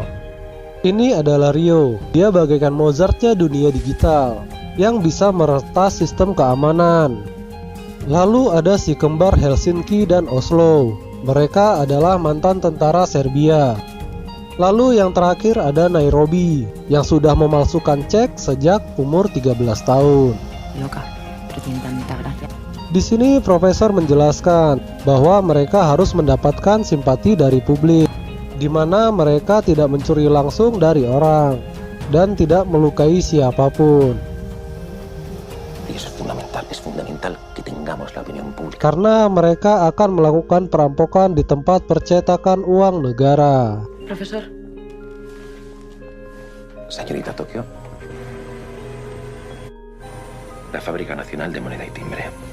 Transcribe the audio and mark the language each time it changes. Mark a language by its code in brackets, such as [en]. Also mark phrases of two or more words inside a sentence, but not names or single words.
[id] Ini adalah Rio, dia bagaikan Mozartnya dunia digital yang bisa meretas sistem keamanan. Lalu ada si kembar Helsinki dan Oslo. Mereka adalah mantan tentara Serbia. Lalu yang terakhir ada Nairobi yang sudah memalsukan cek sejak umur 13 tahun. [es] Loca, pero tiene tanta gracia. [id] Di sini profesor menjelaskan bahwa mereka harus mendapatkan simpati dari publik, di mana mereka tidak mencuri langsung dari orang dan tidak melukai siapapun. [es] Es fundamental que tengamos la opinión pública. [id] Karena mereka akan melakukan perampokan di tempat percetakan uang negara. [es] Profesor. Señorita Tokio. La Fábrica Nacional de Moneda y Timbre.